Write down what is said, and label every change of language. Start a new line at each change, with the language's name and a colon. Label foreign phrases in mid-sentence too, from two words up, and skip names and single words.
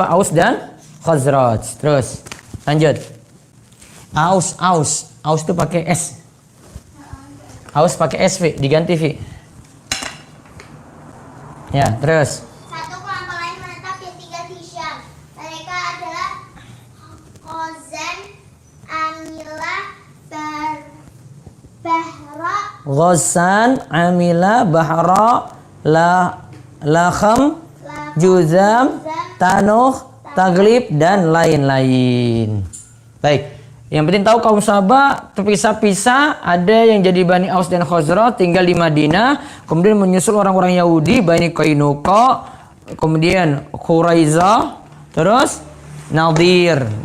Indonesian: Aus dan Khazraj. Terus lanjut. Aus itu pakai S. Aus pakai S, V, diganti V. Ya, terus. Satu kelompok lain menetap yang tinggal di Syam. Mereka adalah Ghazan, Amilah, Bahra, Ghassan, Amila, Bahra, Lakham, Juzam, Tanuh, Taglib, dan lain-lain. Baik, yang penting tahu kaum Sabah terpisah-pisah. Ada yang jadi Bani Aus dan Khazraj tinggal di Madinah. Kemudian menyusul orang-orang Yahudi, Bani Qainuqa, kemudian Quraizah, terus Nadir.